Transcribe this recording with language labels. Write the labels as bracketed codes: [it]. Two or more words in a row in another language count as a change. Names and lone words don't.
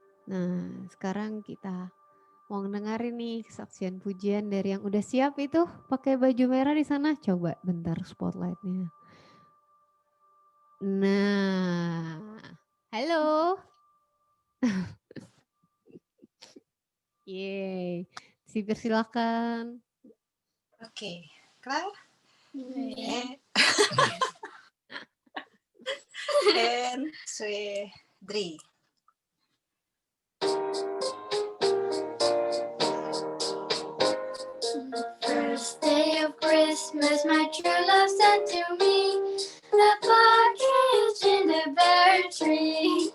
[id] Nah, sekarang kita mau dengerin nih kesaksian pujian dari yang udah siap itu pakai baju merah di sana. Coba bentar spotlightnya. Nah, halo. Yeay, dipersilakan. Oke, [nl] klaar? Yeah. En 2, 3. [en] First day of Christmas, my true love said to me, a partridge in the pear tree.